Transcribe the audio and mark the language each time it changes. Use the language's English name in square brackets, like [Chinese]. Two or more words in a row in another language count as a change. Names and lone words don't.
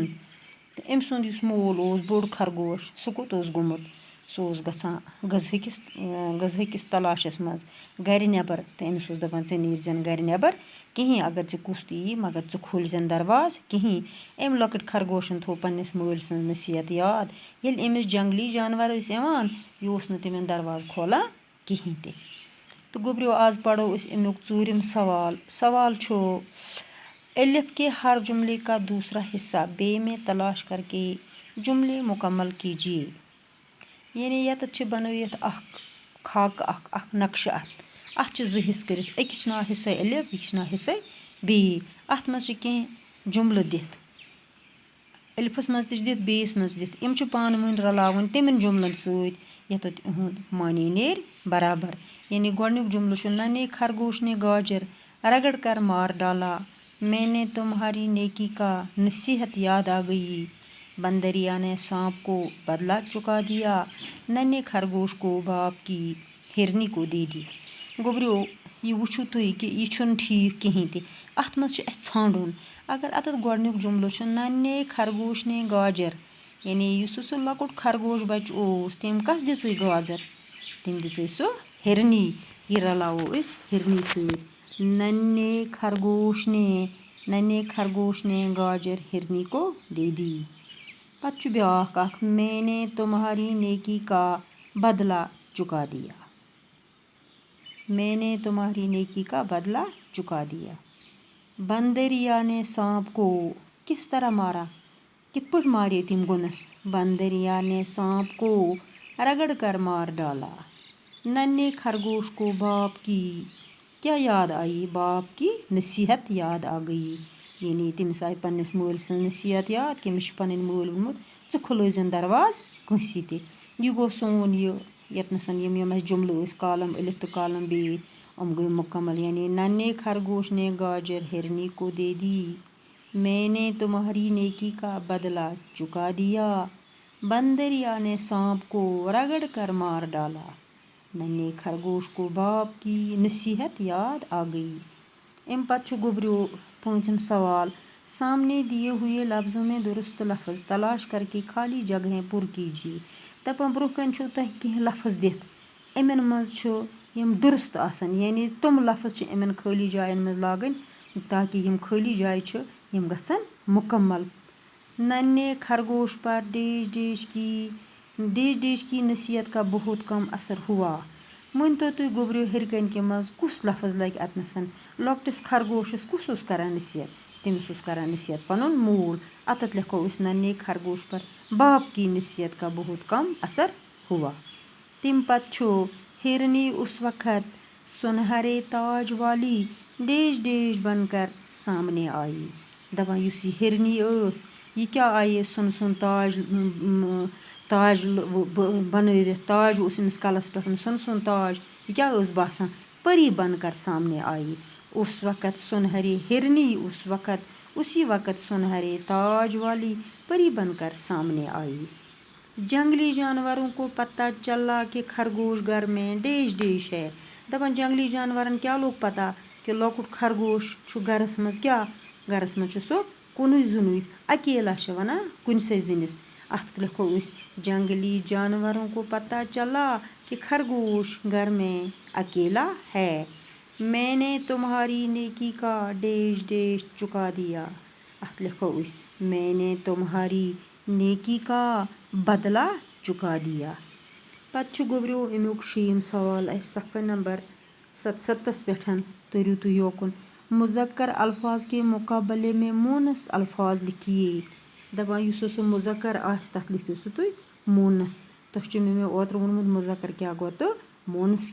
[Kashmiri] تہٕ أمۍ سُنٛد یُس مول اوس بوٚڑ خرگوش سُہ کوٚت اوس گوٚمُت، سُہ اوس گژھان غذہٕ کِس تلاشَس منٛز گَرِ نٮ۪بر، تہٕ أمِس اوس دَپان ژٕ نیٖرزٮ۪ن گَرِ نٮ۪بر کِہیٖنۍ، اگر ژےٚ کُس تہِ یی مگر ژٕ کھوٗلزٮ۪ن دروازٕ کِہیٖنۍ۔ أمۍ لۄکٕٹۍ خرگوشَن تھوٚو پنٛنِس مٲلۍ سٕنٛز نصیحت یاد، ییٚلہِ أمِس جنگلی جانور ٲسۍ یِوان یہِ اوس نہٕ تِمن دروازٕ کھولان کِہیٖنۍ تہِ۔ تہٕ گوٚبریو آز پرو أسۍ امیُک ژوٗرِم سوال۔ سوال چھُ [Urdu] الف کے ہر جملے کا دوسرا حصہ بے میں تلاش کر کے جملے مکمل کیجیے، [Kashmiri] یعنی ییٚتٮ۪تھ چھِ بنٲیِتھ اکھ خاکہٕ اکھ نقشہٕ اَتھ چھِ زٕ حصہٕ کٔرِتھ، أکِس چھُ ناو حصے الف، بیٚکِس چھُ ناو حصے بے۔ اَتھ منٛز چھِ کینٛہہ جملہٕ دِتھ، الفس منٛز تہِ چھِ دِتھ بیٚیِس منٛز تہِ دِتھ، یِم چھِ پانہٕ ؤنۍ رلاوٕنۍ تِمن جملن سۭتۍ ییٚتٮ۪تھ یِہُنٛد معنی نیرِ برابر۔ یعنی گۄڈنیُک جملہٕ چھُ [Urdu] ننے خرگوش نے گاجر رگڑ کر مار ڈالا، میں نے تمہاری نیکی کا نصیحت یاد آ گئی، بندریا نے سانپ کو بدلا چکا دیا، ننے خرگوش کو باپ کی ہرنی کو دے دی۔ [Kashmiri] گوٚبریو یہِ وٕچھِو تُہۍ کہِ یہِ چھُنہٕ ٹھیٖک کِہیٖنۍ تہِ، اَتھ منٛز چھُ اَسہِ ژھانڈُن۔ اگر اَتٮ۪تھ گۄڈنیُک جملہٕ چھُ [Urdu] ننے خرگوش نے گاجر، [Kashmiri] یعنی یُس سُہ لۄکُٹ خرگوش بچہٕ اوس تٔمۍ کس دِژٕے گازر، تٔمۍ دِژٕے سُہ ہرنی، یہِ رلاوو أسۍ ہرنی سۭتۍ۔ [Urdu] ننے خرگوش نے گاجر ہرنی کو دے دی۔ [Kashmiri] پتہٕ چھُ بیٛاکھ اکھ، [Urdu] میں نے تمہاری نیکی کا بدلہ چکا دیا، میں نے تمہاری نیکی کا بدلہ چکا دیا۔ بندریا نے سانپ کو کس طرح مارا، [Kashmiri] کِتھ پٲٹھۍ مارے تٔمۍ گُنس، [Urdu] بندریا نے سانپ کو رگڑ کر مار ڈالا، ننے خرگوش کو باپ کی کیا یاد آئی، باپ کی نصیحت یاد آ گئی، [Kashmiri] یعنی تٔمِس آیہِ پنٛنِس مٲلۍ سٕنٛز نصیحت یاد کہِ مےٚ چھُ پنٕنۍ مٲلۍ ووٚنمُت ژٕ کھُلٲیزٮ۪ن دروازٕ کٲنٛسی تہِ۔ یہِ گوٚو سون ییٚتنَس یِم اَسہِ جملہٕ ٲسۍ کالم الف تہٕ کالم بے یِم گٔے مکمل، [Urdu] یعنی ننے خرگوش نے گاجر ہرنی کو دے دی، میں نے تمہاری نیکی کا بدلہ چکا دیا، بندریا نے سانپ کو رگڑ کر مار ڈالا، ننے خرگوش کو باپ کی نصیحت یاد آ گئی۔ [Kashmiri] امہِ پتہٕ چھُ گوٚبریو پوٗنٛژِم سوال، [Urdu] سامنے دیے ہوئے لفظوں میں درست لفظ تلاش کر کے خالی جگہیں پر کیجیے۔ [Kashmiri] دپان برونٛہہ کَنہِ چھُو تۄہہِ کینٛہہ لفظ دِتھ، یِمن منٛز چھُ یِم درست آسان، یعنی تِم لفظ چھِ یِمن خٲلی جاین منٛز لاگٕنۍ تاکہِ یِم خٲلی جایہِ چھِ یِم گژھن مکمل۔ [Urdu] ننے خرگوش پر ڈیش کی نصیحت کا بہت کم اثر ہوا۔ [Kashmiri] مٲنۍتو تُہۍ گوٚبریو ہیٚرِ کَنہِ منٛز کُس لفظ لگہِ اَتنَسَن، لۄکٹِس خرگوشس کُس اوس کران نصیحت، تٔمِس اوس کران نصیحت پنُن مول، اَتٮ۪تھ لیکھو أسۍ [Urdu] ننے خرگوش پر باپ کی نصیحت کا بہت کم اثر ہوا۔ [Kashmiri] تمہِ پتہٕ چھُ [Urdu] ہرنی اس وقت سُنہرے تاج والی ڈیش بن کر سامنے آئی۔ [Kashmiri] دپان یُس یہِ ہرنی ٲس یہِ کیٛاہ آیے سُن تاج بنٲوِتھ، تاج اوس أمِس کلس پٮ۪ٹھ سُن تاج، یہِ کیٛاہ ٲس باسان، [Urdu] پری بن کر سامنے آئی۔ اس وقت سنہرے ہرنی اس وقت اسی وقت سنہرے تاج والی پری بن کر سامنے آئی۔ جنگلی جانوروں کو پتہ چلا کہ خرگوش گھر میں ڈیش ہے۔ [Kashmiri] دپان جنگلی جانورن کیٛاہ لوٚگ پتہ کہِ لۄکُٹ خرگوش چھُ گرس منٛز کیٛاہ، گرس منٛز چھُ سُہ کُنُے زوٚنُے، اکیلا چھِ ونان کُنسے زٔنِس، اَتھ لیکھو أسۍ [Urdu] جنگلی جانوروں کو پتہ چلا کہ خرگوش گھر میں اکیلا ہے، میں نے تمہاری نیکی کا ڈیش چکا دیا، [Kashmiri] اَتھ لیکھو أسۍ [Urdu] میں نے تمہاری نیکی کا بدلہ چکا دیا۔ [Kashmiri] پتہٕ چھُ گوٚبریو امیُک 6یم سوال اَسہِ صفحہ نمبر 77 پٮ۪ٹھ تٔرِو تُہۍ یوکُن [Urdu] مذکر الفاظ کے مقابلے میں مونس الفاظ لکھیے [Kashmiri] دپان یُس سُہ مذکر آسہِ تَتھ لیکھِو سُہ تُہۍ مونس تۄہہِ چھُ مےٚ اوترٕ ووٚنمُت مذکر کیٛاہ گوٚو تہٕ مونس